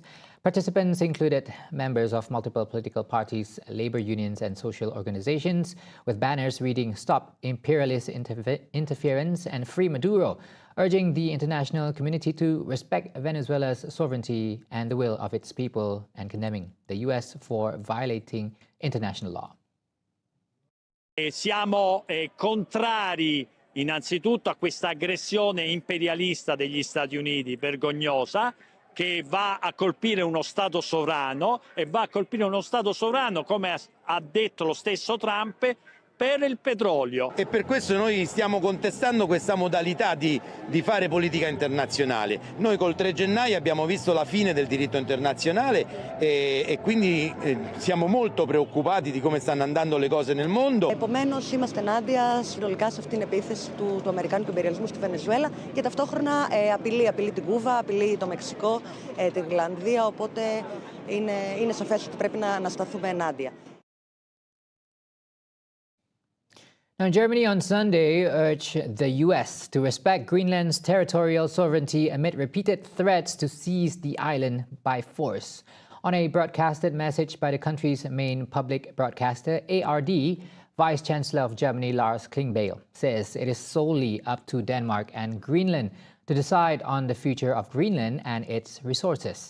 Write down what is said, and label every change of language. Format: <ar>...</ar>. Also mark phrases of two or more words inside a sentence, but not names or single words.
<en>Participants included members of multiple political parties, labor unions, and social organizations, with banners reading "Stop Imperialist Interference" and "Free Maduro," urging the international community to respect Venezuela's sovereignty and the will of its people, and condemning the U.S. for violating international law.</en> <it>Siamo contrari innanzitutto a questa aggressione imperialista degli Stati Uniti, vergognosa, che va a colpire uno Stato sovrano e va a colpire uno Stato sovrano, come ha detto lo stesso Trump, per il petrolio. E per questo noi stiamo contestando questa modalità di fare politica internazionale. Noi col 3 gennaio abbiamo visto la fine del diritto internazionale e quindi siamo molto preoccupati di come stanno andando le cose nel mondo.</it> <el>Επομένως, είμαστε ενάντια συνολικά σε αυτήν την επίθεση του αμερικάνικου υπεριαλισμού στη Βενεζουέλα και ταυτόχρονα απειλεί την Κούβα, απειλεί το Μεξικό, την Ιρλανδία, οπότε είναι σαφές ότι πρέπει να σταθούμε ενάντια.</el> <en>Now, Germany on Sunday urged the U.S. to respect Greenland's territorial sovereignty amid repeated threats to seize the island by force. On a broadcasted message by the country's main public broadcaster, ARD, Vice-Chancellor of Germany Lars Klingbeil says it is solely up to Denmark and Greenland to decide on the future of Greenland and its resources.</en>